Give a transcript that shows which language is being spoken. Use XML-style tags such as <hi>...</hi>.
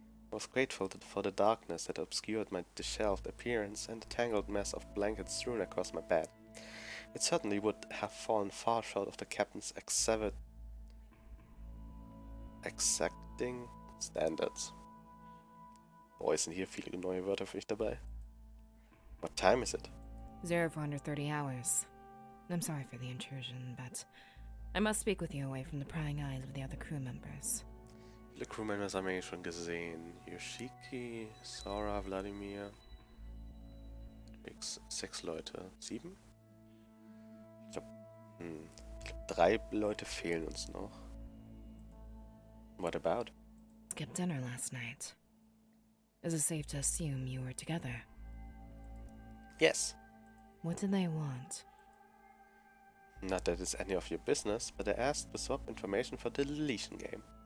<en>I was grateful for the darkness that obscured my disheveled appearance and the tangled mess of blankets strewn across my bed. It certainly would have fallen far short of the captain's exacting standards.</en> <de>Boah, sind hier viele neue Wörter für mich dabei.</de> <en>What time is it? 0430 hours. I'm sorry for the intrusion, but I must speak with you away from the prying eyes of the other crew members.</en> <de>Viele Crewmembers haben wir eigentlich schon gesehen. Yoshiki, Sora, Vladimir. 6 Leute. 7? Ich glaube, 3 Leute fehlen uns noch.</de> <en>What about? Skipped dinner last night. Is it safe to assume you were together? Yes. What did they want? Not that it's any of your business, but I asked to swap information for the deletion game.</en>